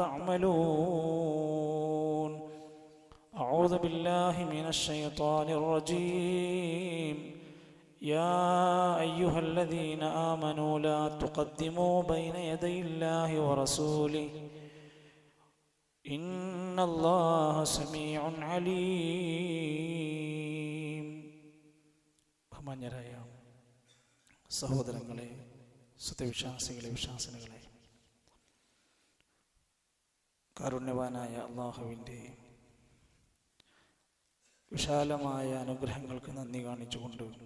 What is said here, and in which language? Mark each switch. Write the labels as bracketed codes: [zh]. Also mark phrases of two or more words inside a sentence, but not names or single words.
[ar] تعملون أعوذ بالله من الشيطان الرجيم يا أيها الذين آمنوا لا تقدموا بين يدي الله ورسوله إن الله سميع عليم. [ml] ബഹുമാന്യരായ സഹോദരങ്ങളെ, സത്യവിശ്വാസികളെ, വിശ്വാസിനികളെ, കാരുണ്യവാനായ അല്ലാഹുവിൻ്റെ വിശാലമായ അനുഗ്രഹങ്ങൾക്ക് നന്ദി കാണിച്ചുകൊണ്ട്